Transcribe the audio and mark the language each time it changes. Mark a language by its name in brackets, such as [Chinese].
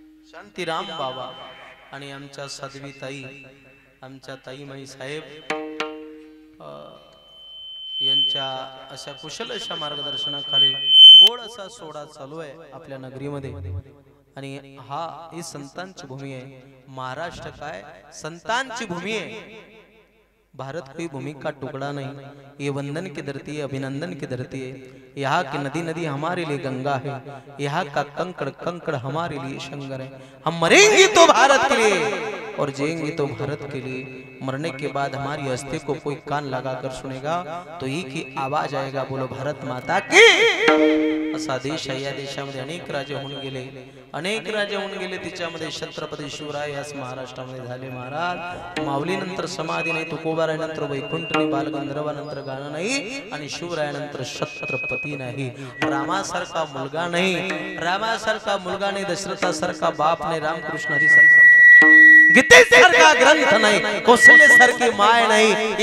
[Marathi] शांतीराम बाबा आणि आमच्या साध्वी ताई, आमच्या ताईमाई साहेब यांच्या अशा कुशल अशा मार्गदर्शनाखाली गोड असा सोहळा चालू आहे आपल्या नगरीमध्ये. आणि ही संतांची भूमी आहे. महाराष्ट्र काय संतांची भूमी है. [Hindi] भारत कोई भूमि का टुकड़ा नहीं, ये वंदन की धरती है, अभिनंदन की धरती है. यहाँ की नदी नदी हमारे लिए गंगा है, यहाँ का कंकड़ कंकड़ हमारे लिए शंकर है. हम मरेंगे तो भारत के लिए और जिएंगे तो भारत के लिए. मरने के बाद हमारी अस्थि को कोई कान लगाकर सुनेगा तो एक ही आवाज आएगा, बोलो भारत माता की. [Marathi] असा देश आहे. या देशामध्ये अनेक राजे होऊन गेले, अनेक राजे होऊन गेले. तिच्यामध्ये छत्रपती शिवराय याच महाराष्ट्रामध्ये झाले महाराज. माऊलीनंतर समाधी नाही, तुकोबारायनंतर वैकुंठ नाही, बालगंधर्वानंतर गाणं नाही आणि शिवरायानंतर छत्रपती नाही. रामासारखा मुलगा नाही, रामासारखा मुलगा नाही, दशरथासारखा बाप नाही, रामकृष्ण हरी सारखा गीतेसारखा ग्रंथ नाही, कौशल्यासारखी माय नाही.